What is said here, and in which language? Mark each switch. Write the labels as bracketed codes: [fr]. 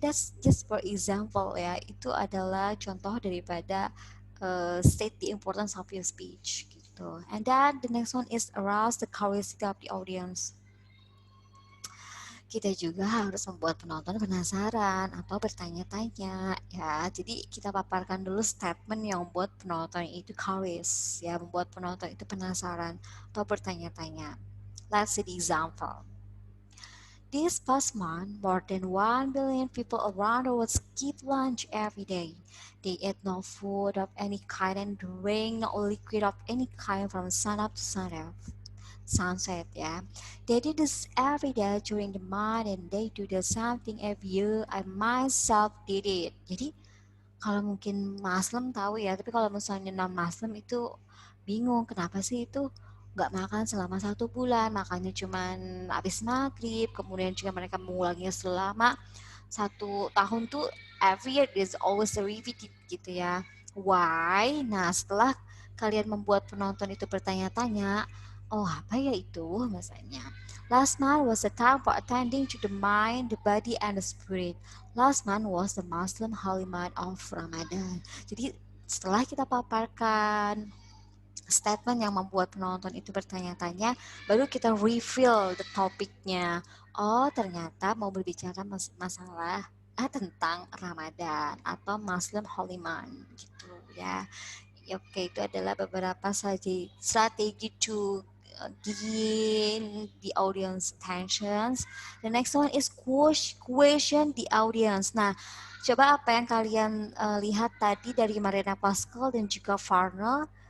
[en] That's just for example ya. [id] Itu adalah contoh daripada [en] state the importance of your speech gitu. And then the next one is arouse the curiosity of the audience. [id] Kita juga harus membuat penonton penasaran atau bertanya-tanya ya. Jadi kita paparkan dulu statement yang membuat penonton itu curious ya, membuat penonton itu penasaran atau bertanya-tanya. [en] Let's see the example. This past month, more than 1 billion people around the world skip lunch every day. They eat no food of any kind and drink no liquid of any kind from sunup to sunset ya. They did this every day during the month and they do the same thing every year. I myself did it. [id] Jadi kalau mungkin Muslim tahu ya, tapi kalau misalnya non Muslim itu bingung kenapa sih itu nggak makan selama 1 bulan, makannya cuman habis maghrib, kemudian juga mereka mengulanginya selama 1 tahun tuh [en] every year is always repeated [id] gitu ya. Why? Nah setelah kalian membuat penonton itu bertanya-tanya, oh apa ya itu misalnya. [en] Last month was the time for attending to the mind, the body, and the spirit. Last month was the Muslim holy month of Ramadan. [id] Jadi setelah kita paparkan statement yang membuat penonton itu bertanya-tanya, baru kita [en] reveal the [id] topiknya. Oh, ternyata mau berbicara masalah tentang Ramadan atau Muslim Holy Month gitu ya. Oke, itu adalah beberapa strategi [en] to gain the audience attentions. The next one is question the audience. [id] Nah, coba apa yang kalian lihat tadi dari Marina Pascal dan juga Farnell.